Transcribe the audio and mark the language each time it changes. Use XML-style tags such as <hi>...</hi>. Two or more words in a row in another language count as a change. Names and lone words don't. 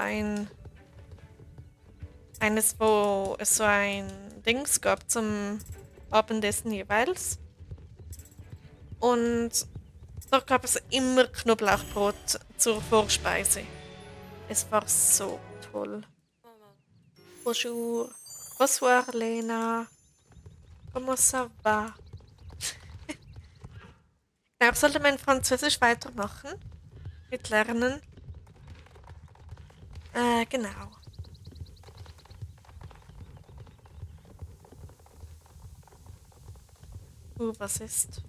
<de>Eines, wo es so ein Dings gab zum Abendessen jeweils. Und da gab es immer Knoblauchbrot zur Vorspeise. Es war so toll.</de> <fr>Bonjour. Bonsoir, Lena. Comment ça va?</fr> <de>Ja, ich sollte mein Französisch weitermachen. Mit Lernen. Genau. Was ist?</de>